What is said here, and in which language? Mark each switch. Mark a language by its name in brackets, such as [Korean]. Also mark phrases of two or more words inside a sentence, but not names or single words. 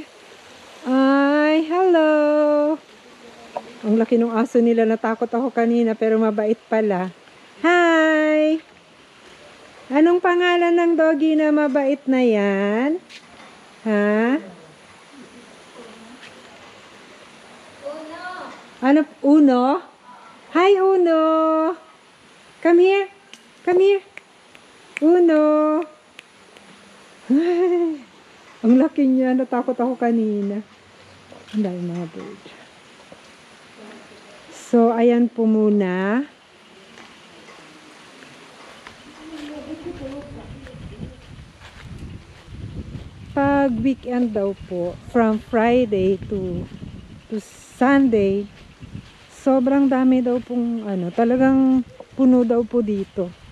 [Filipino] Ay, hello! Ang laki ng aso nila, natakot ako kanina pero mabait pala. Hi! Anong pangalan ng doggy na mabait na yan? Ha? Uno! Ano? Uno? [English] Hi, Uno! Come here! Come here! Uno! [Filipino] Ang laki niya, natakot ako kanina. Ang dami mga bird. So, ayan po muna. Pag weekend daw po, [English] from Friday to Sunday, [Filipino] sobrang dami daw pong talagang puno daw po dito.